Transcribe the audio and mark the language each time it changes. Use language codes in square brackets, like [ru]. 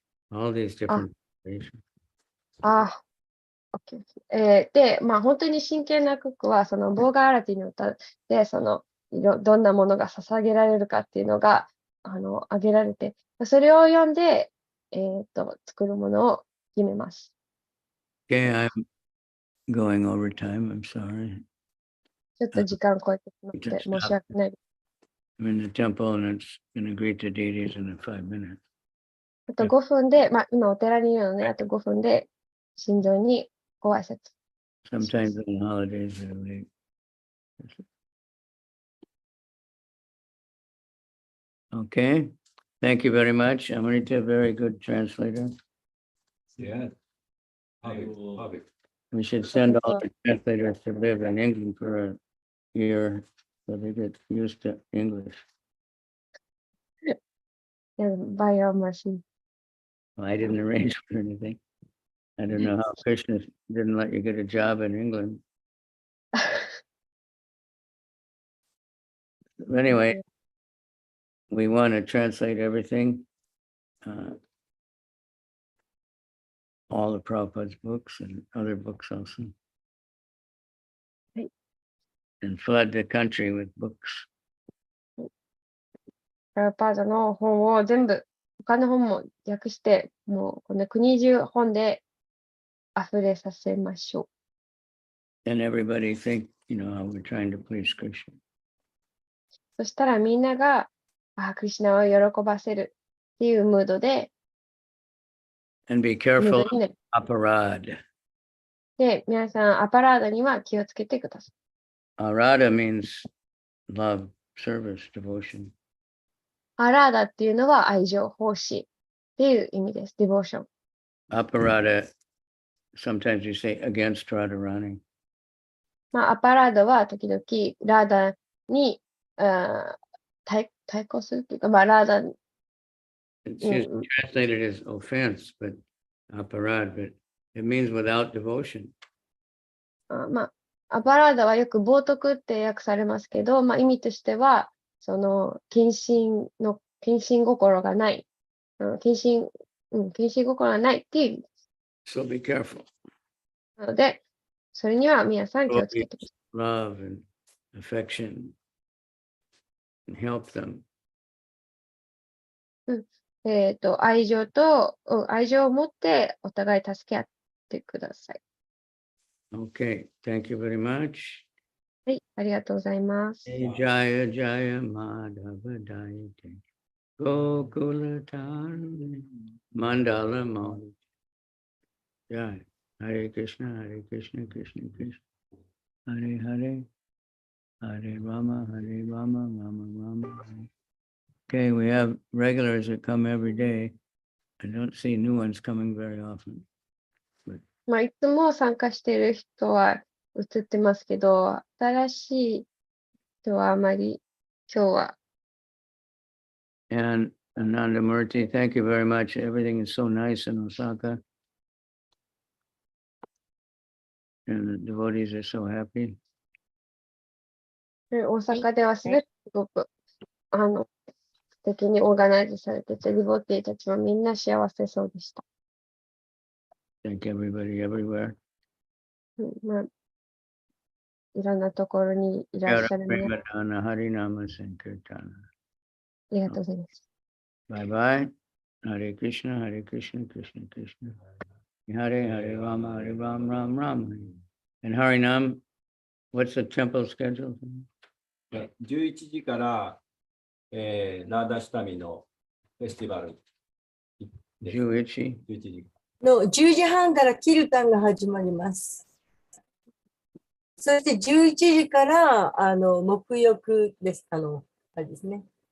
[en] All these different variations. OK。 [ja] で、まあ、本当に真剣な曲は、その、ボーガーラティの歌で、その、どんなものが捧げられるかっていうのが、挙げられて、それを読んで、作るものを決めます。 [en] Okay, I'm going over time. I'm sorry. [ja] ちょっと時間超えてしまって申し訳ない。 [en] I'm in the temple and it's going to greet the deities in 5 minutes. [ja] あと5分で、まあ、今お寺にいるので、あと5分で、神像にご挨拶。 [en] Sometimes on holidays they're late. Okay, thank you very much. Amrita, very good translator. Yeah. Bhavik. We should send all the translators to live in England for a year so they get used to English. By your mercy. Well, I didn't arrange for anything. I don't know how Krishna didn't let you get a job in England. Anyway, we want to translate everything, all the Prabhupada's books and other books also. Right. And flood the country with books. [ja] プラパーダの本を全部、他の本も訳して、もうこの国中本で溢れさせましょう。 [en] And everybody think, you know, how we're trying to please Krishna. [ja] そしたらみんなが、クリシュナを喜ばせるっていうムードで、 [en] And be [ja] ムー [en] careful [ja] ド [en] of [ja] になる。 [en] aparad. [ja] で、皆さん、アパラーダには気をつけてください。 [en] Arada means love, service, devotion. [ja] アラーダっていうのは愛情、奉仕っていう意味です。ディボーション。 [en] Aparada, sometimes you say against Radharani. [ja] まあ、アパラーダは時々ラーダに対抗するっていうか、まあ、ラーダ [en] It's usually translated as offense, but aparad, but it means without devotion. [ja] まあ、アパラーダはよく冒涜って訳されますけど、まあ、意味としては、その、献身の謹慎心がない。謹慎心がないっていう。 [en] So be careful. [ja] なので、それには皆さん気をつけてください。 [en] Love and affection and help them. [ja] 愛情を持ってお互い助け合ってください。 [en] Okay, thank you very much. [ja] はい、ありがとうございます。 [sa] Jaya Jaya Madhava Dayate Gokula Tarani Mandala Modi. Jai Hare Krishna Krishna Krishna Hare Hare Hare Rama Rama Rama Hare. [en] Okay, we have regulars that come every day. I don't see new ones coming very often. [ja] まあ、いつも参加している人は映ってますけど、新しい人はあまり今日は。 [en] And Ananda Murti, thank you very much. Everything is so nice in Osaka. And the devotees are so happy. [ja] 大阪ではすごく素敵にオーガナイズされてて、ディボティたちはみんな幸せそうでした。 [en] Thank everybody everywhere. [ja] まあ、いろんなところにいらっしゃる皆さん、 [en] Harinama Sankirtana. [ja] ありがとうございます。 [en] Bye bye. Hare Krishna, Krishna Krishna. Hare Hare Rama, Ram Ram. And Harinam, what's the temple schedule? [ja] 11時から、ラーダシタミのフェスティバルです。 11 11時。の10時半からキルタンが始まります。そして11時から沐浴です。あれですね。